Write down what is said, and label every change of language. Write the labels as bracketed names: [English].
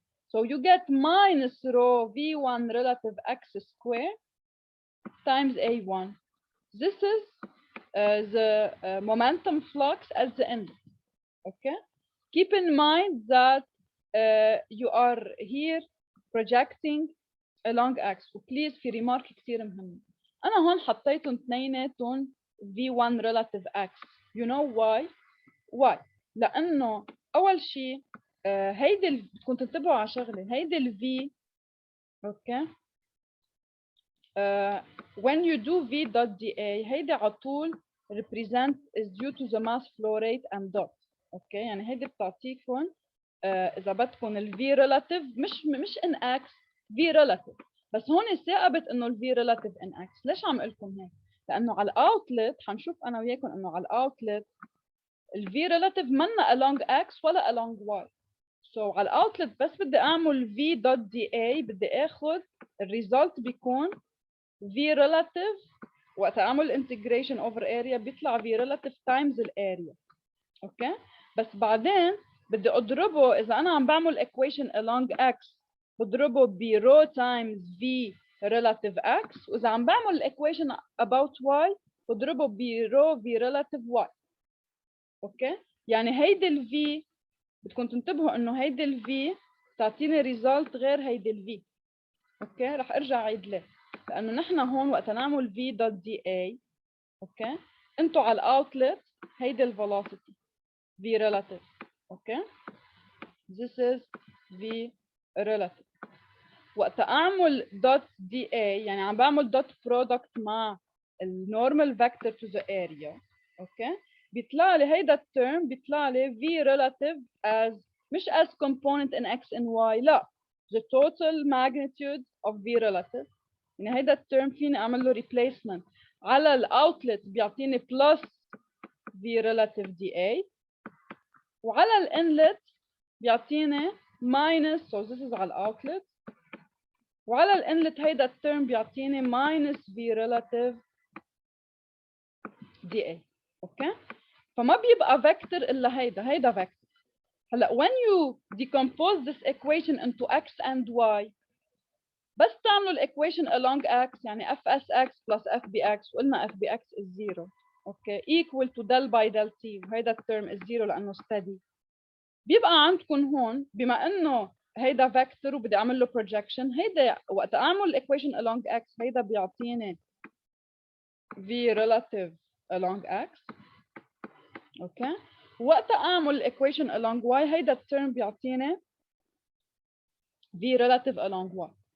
[English] So you get minus rho v1 relative x square times a1. This is the momentum flux at the end. Okay, keep in mind that you are here projecting along x. [Arabic] وبليز في ريمارك كثير مهم، أنا هون حطيتهم اثنيناتهم v1 relative x. [English] You know why? Why? [Arabic] لأنه أول شيء هيدي بدكم تنتبهوا على شغلة. هيدي ال v. [English] Okay, when you do v dot dA [Arabic] هيدي على طول [English] represent is due to the mass flow rate and dot. [Arabic] Okay, يعني هيدي بتعطيكم إذا بدكم ال v relative مش [English] in x, [Arabic] v relative. بس هون ثاقبت إنه ال v relative in x. ليش عم أقول لكم هيك؟ لأنه على الأوتلت حنشوف أنا وياكم إنه على الأوتلت ال v relative منا along x ولا along y. سو على الاوتلت بس بدي اعمل v دوت دي اي، بدي اخذ الريزلت بيكون v relative، وقت اعمل integration over area بيطلع v relative times الاريا. اوكي، بس بعدين بدي اضربه، اذا انا عم بعمل equation along x بضربه ب rho times v relative x، واذا عم بعمل equation about y بضربه ب rho v relative y. اوكي، يعني هيدي ال v بدكم تنتبهوا انه هيدي ال v تعطيني ريزلت غير هيدي ال v. اوكي، رح ارجع اعيد ليه، لانه نحن هون وقت نعمل v دوت دي اي، اوكي، انتوا على الاوتلت هيدي الفيلوسيتي v relative. [English] Okay, this is v relative. [Arabic] وقت اعمل دوت دي اي يعني عم بعمل دوت برودكت مع النورمال فيكتور تو ذا اريا. اوكي، بيطلع لي هيدا الترم، بيطلع لي v relative as مش [English] as component in x and y، [Arabic] لا the total magnitude of v relative. يعني هيدا الترم فيني اعمل له replacement على الاوتلت بيعطيني plus v relative dA، وعلى الانلت بيعطيني minus، [English] so this is [Arabic] على الاوتلت، وعلى الانلت هيدا الترم بيعطيني minus v relative dA. اوكي، فما بيبقى فيكتور الا هيدا فيكتور. هلا [English] when you decompose this equation into x and y [Arabic] بس تعملوا الايكويشن along x يعني fsx plus fbx، وقلنا fbx is 0. اوكي، [English] equal to del by del t، [Arabic] وهيدا الترم [English] is 0 [Arabic] لانه [English] steady. [Arabic] بيبقى عندكم هون بما انه هيدا فيكتور وبدي اعمل له projection، هيدا وقت اعمل equation along x هيدا بيعطيني v relative along x. اوكي، وقت اعمل equation along y هيدا الترم بيعطيني v relative along y.